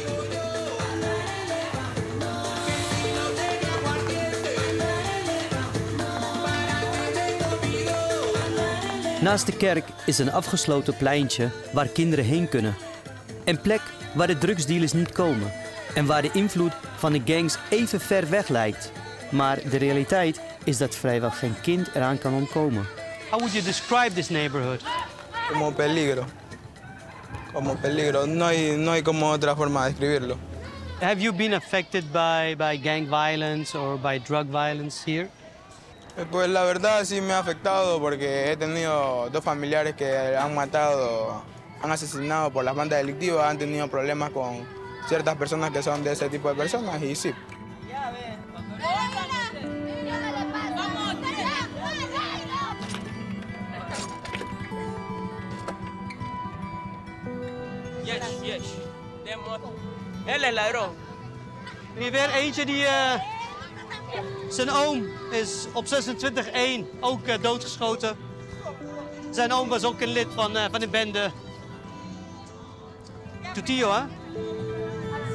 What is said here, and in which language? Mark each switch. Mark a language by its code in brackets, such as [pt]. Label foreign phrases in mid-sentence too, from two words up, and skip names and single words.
[nl] Naast de kerk is een afgesloten pleintje waar kinderen heen kunnen. Een plek waar de drugsdealers niet komen. En waar de invloed van de gangs even ver weg lijkt. Maar de realiteit is dat vrijwel geen kind eraan kan ontkomen. [en] How would you describe this neighborhood? [es] Como peligro. Como peligro. No hay como otra forma de describirlo. [en] Have you been affected by gang violence or by drug violence here? [es] Pues la verdad sí me ha afectado porque he tenido 2 familiares que han matado, han asesinado por las bandas delictivas, han tenido problemas con ciertas personas que son de ese tipo de personas y sí. [en] Yes. [es] Él is ladrón. [nl] Hier weer eentje die... zijn oom is op 26/1 ook doodgeschoten. Zijn oom was ook een lid van de bende. [es] Tu tío, [nl] hè?